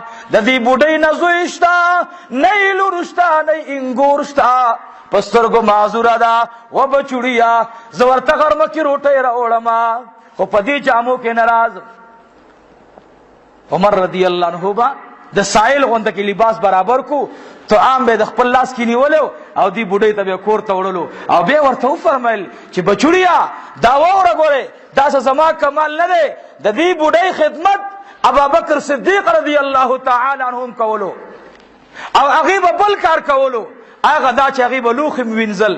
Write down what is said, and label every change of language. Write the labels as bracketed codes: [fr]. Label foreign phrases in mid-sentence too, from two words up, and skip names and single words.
[ps] د دې بوډۍ نه زوی شته نه لور شته نه انګور شته په سترګو معذوره ده و بچوړیا زه ورته غرمه کې روټۍ راوړم خو په دې جامو کې ناراض. عمر [ar] رضی الله عنه [ps] با د سائل غونډه کې لباس برابر کو تو عام به د خپل لاس کې نیولو او دی بوډۍ ته به کور ته وړلو او به ورته فرمایل چې بچوړیا دا وره ګوره دا زما کمال نه دی د دې بوډۍ خدمت ابوبکر صدیق [ar] رضی الله تعالی عنهم [ps] کولو او هغه به بل کار کولو هغه دا چې هغه به لوخ وینځل.